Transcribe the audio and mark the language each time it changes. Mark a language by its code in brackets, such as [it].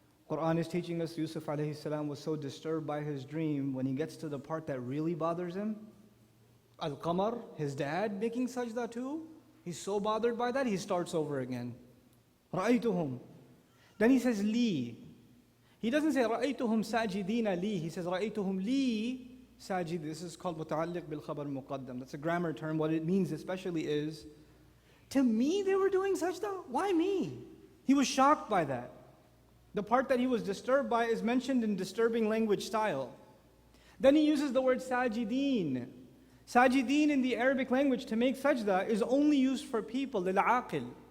[en] Quran is teaching us Yusuf alayhi salam was so disturbed by his dream, when he gets to the part that really bothers him, Al-Qamar, his dad making sajda too, he's so bothered by that, he starts over again. Ra'aytuhum. Then he says, Li. He doesn't say [ar] رَأَيْتُهُمْ سَاجِدِينَ لِي. [en] He says [ar] رَأَيْتُهُمْ لِي سَاجِدِينَ. [en] This is called [ar] مُتَعَلِّق بِالْخَبَرِ الْمُقَدَّم. [en] That's a grammar term. What it means especially is, to me they were doing sajda? Why me? He was shocked by that. The part that he was disturbed by is mentioned in disturbing language style. Then he uses the word sajideen. Sajideen in the Arabic language to make sajda is only used for people, لِلْعَاقِلِ.